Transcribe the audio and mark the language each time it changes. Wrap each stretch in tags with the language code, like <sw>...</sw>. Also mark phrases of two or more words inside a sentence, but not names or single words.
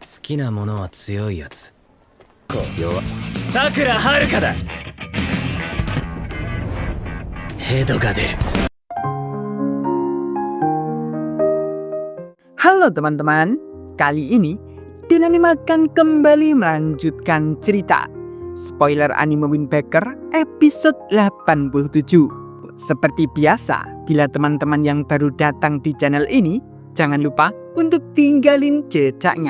<ja>きなものは強いやつ。弱。さくらはるかだ。ヘドが出る。</ja> <id>Halo teman-teman, kali ini Denani akan kembali melanjutkan cerita spoiler anime Wind Waker episode 87. Seperti biasa, bila teman-teman yang baru datang di channel ini, jangan lupa untuk tinggalin jejaknya.</id>